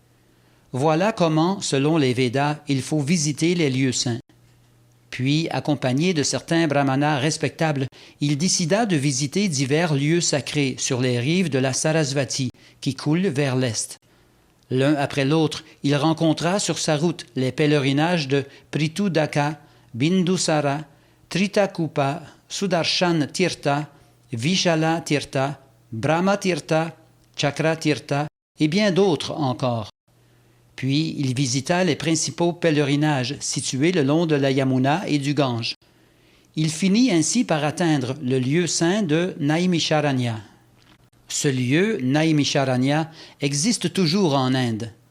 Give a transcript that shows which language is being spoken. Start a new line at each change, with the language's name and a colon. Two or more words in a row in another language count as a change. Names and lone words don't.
French: Voilà comment, selon les Védas, il faut visiter les lieux saints. Puis, accompagné de certains brahmanas respectables, il décida de visiter divers lieux sacrés sur les rives de la Sarasvati, qui coule vers l'est. L'un après l'autre, il rencontra sur sa route les pèlerinages de Pritudaka, Bindusara, Tritakupa, Sudarshan Tirtha, Vishala Tirtha, Brahma Tirtha, Chakra Tirtha et bien d'autres encore. Puis il visita les principaux pèlerinages situés le long de la Yamuna et du Gange. Il finit ainsi par atteindre le lieu saint de Naimisharanya. Ce lieu, Naimisharanya, existe toujours en Inde.